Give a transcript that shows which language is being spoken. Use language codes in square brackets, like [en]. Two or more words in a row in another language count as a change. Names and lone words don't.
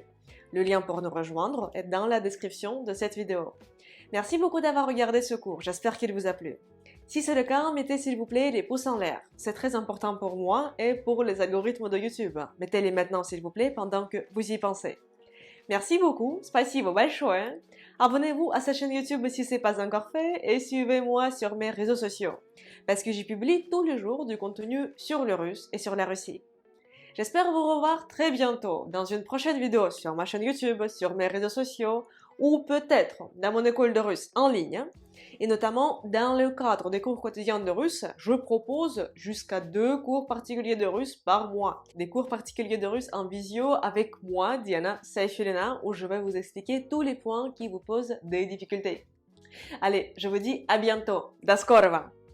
[fr] Le lien pour nous rejoindre est dans la description de cette vidéo. Merci beaucoup d'avoir regardé ce cours, j'espère qu'il vous a plu. Si c'est le cas, mettez s'il vous plaît les pouces en l'air. C'est très important pour moi et pour les algorithmes de YouTube. Mettez-les maintenant s'il vous plaît pendant que vous y pensez. Merci beaucoup, [ru] спасибо большое. [fr] Abonnez-vous à cette chaîne YouTube si ce n'est pas encore fait et suivez-moi sur mes réseaux sociaux parce que j'y publie tous les jours du contenu sur le russe et sur la Russie. J'espère vous revoir très bientôt dans une prochaine vidéo sur ma chaîne YouTube, sur mes réseaux sociaux ou peut-être dans mon école de russe en ligne. Et notamment dans le cadre des cours quotidiens de russe, je propose jusqu'à 2 cours particuliers de russe par mois. Des cours particuliers de russe en visio avec moi, Diana Saifulina, où je vais vous expliquer tous les points qui vous posent des difficultés. Allez, je vous dis à bientôt. [ru] До скорого!